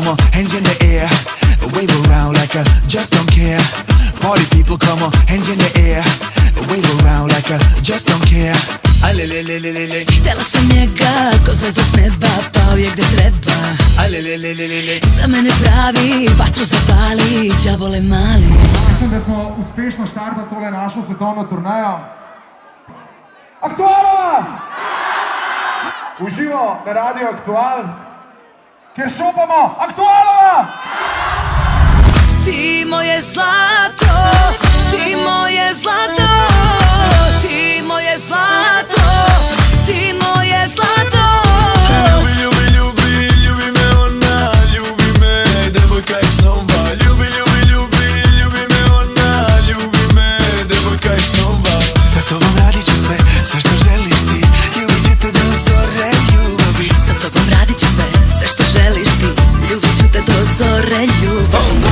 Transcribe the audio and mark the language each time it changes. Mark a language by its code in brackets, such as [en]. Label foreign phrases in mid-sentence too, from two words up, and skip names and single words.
[en] hands in the air, wave around like I just don't care. Party people, come on, hands in the air, wave around like I just don't care. Aj le le le le le le. [sr] Htjela sam njega, ko zvezda s neba, pao je gde treba. Aj le le le le le le. Za mene pravi, vatru zapali, đavole mali. [sl] Mislim, da smo uspešno štartali tole našo svetovno turnejo. Aktualova! Uživo na Radio Aktual, kjer šopamo Aktualova! [sr] Ti moje zlato, ti moje zlato, ti moje zlato, ti moje zlato. Ljubi, ljubi, ljubi, ljubi me ona, ljubi me, devojka iz snova. Ljubi, ljubi, ljubi, ljubi me ona, ljubi me, devojka iz snova. [hr] Sa tobom radit ću sve, sve što želiš ti, ljubit ću te do zore ljubavi. Sa tobom radit ću sve, sve što želiš ti, ljubit ću te do zore ljubavi.